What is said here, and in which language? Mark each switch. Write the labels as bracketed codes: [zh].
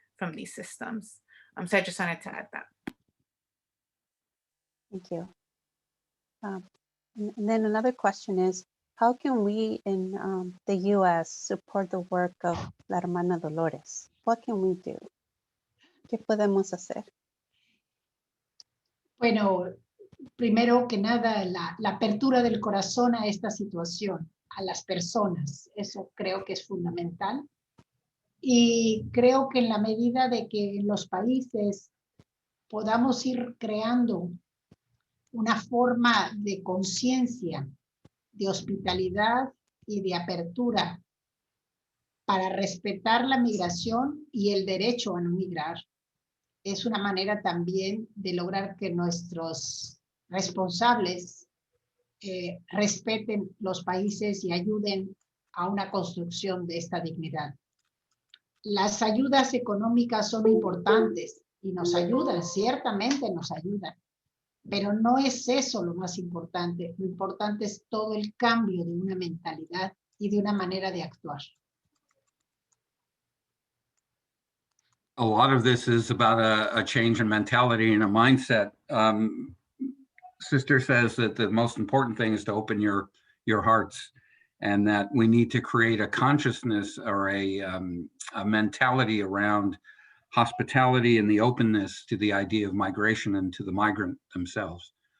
[en] from these systems. So I just wanted to add that. Thank you. And then another question is, how can we in the U.S. support the work of La Hermana Dolores? What can we do? [es] ¿Qué podemos hacer? Bueno, primero que nada, la apertura del corazón a esta situación, a las personas, eso creo que es fundamental. Y creo que en la medida de que en los países podamos ir creando una forma de conciencia, de hospitalidad y de apertura para respetar la migración y el derecho a no migrar, es una manera también de lograr que nuestros responsables respeten los países y ayuden a una construcción de esta dignidad. Las ayudas económicas son importantes y nos ayudan, ciertamente nos ayudan, pero no es eso lo más importante. Lo importante es todo el cambio de una mentalidad y de una manera de actuar. [en] A lot of this is about a change in mentality and a mindset. Sister says that the most important thing is to open your hearts, and that we need to create a consciousness or a mentality around hospitality and the openness to the idea of migration and to the migrant themselves.